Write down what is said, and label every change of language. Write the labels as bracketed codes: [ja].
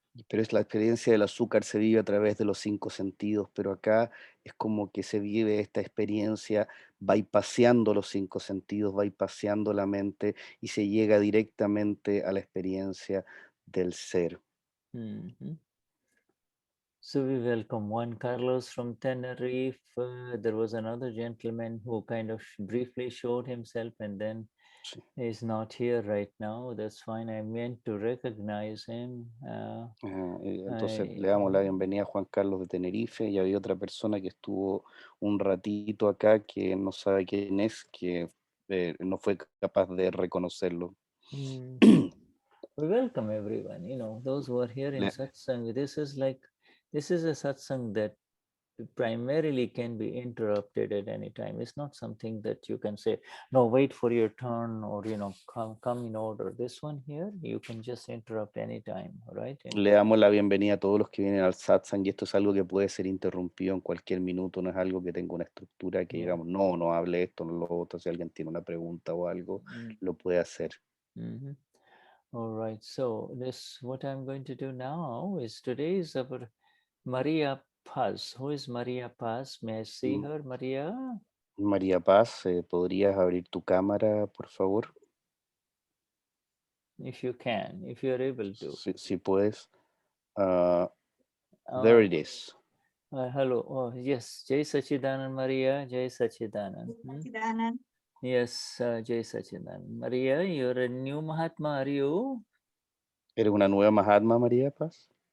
[es] Pero es la experiencia del azúcar se vive a través de los cinco sentidos, pero acá es como que se vive esta experiencia bypaseando los cinco sentidos, bypaseando la mente, y se llega directamente a la experiencia del ser. [en] So we welcome Juan Carlos from Tenerife. There was another gentleman who kind of briefly showed himself, and then He's not here right now. That's fine. I meant to recognize him. [es] Entonces le damos la bienvenida a Juan Carlos de Tenerife y había otra persona que estuvo un ratito acá que no sabe quién es, que no fue capaz de reconocerlo. [en] We welcome everyone. You know, those who are here in Satsang. This is a Satsang that primarily can be interrupted at any time. It's not something that you can say, no, wait for your turn, or come in order. This one here, you can just interrupt anytime, right? [es] Le damos la bienvenida a todos los que vienen al satsang, y esto es algo que puede ser interrumpido en cualquier minuto, no es algo que tenga una estructura que digamos, no hable esto, no lo otro. Si alguien tiene una pregunta o algo, lo puede hacer. [en] All right, so what I'm going to do now is today is our Maria Paz. Who is Maria Paz? May I see her, Maria? [es] María Paz, ¿podrías abrir tu cámara, por favor? [en] If you can, if you're able to. [es] Si puedes. [en] There it is. Hello. Oh, yes. Jai Sachidanand, Maria. Jai Sachidanand. Yes, Jai Sachidanand. Maria, you're a new Mahatma, are you? [es] ¿Eres una nueva Mahatma, María Paz?